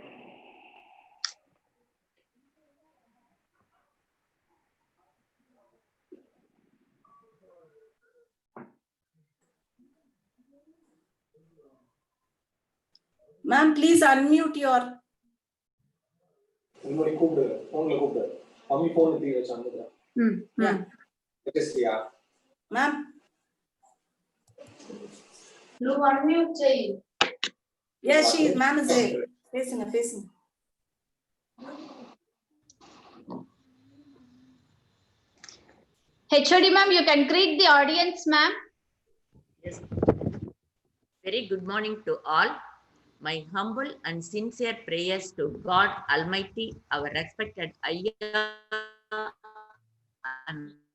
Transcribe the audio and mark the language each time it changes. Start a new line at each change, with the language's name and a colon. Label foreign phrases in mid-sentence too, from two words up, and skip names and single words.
English: Ma'am, please unmute your.
Tamil: உங்களுடைய கூப்பிடு போன்ல கூப்பிடு மம்மி போன் எடுத்து வச்சாங்க
English: Yeah.
Tamil: வெச்சியா
English: Ma'am.
Telugu: నువ్వు అన్మ్యూట్ చేయి
English: Yes, ma'am is there. Facing. HOD ma'am, you can greet the audience, ma'am. Yes. Very good morning to all. My humble and sincere prayers to God Almighty, our respected Ayya and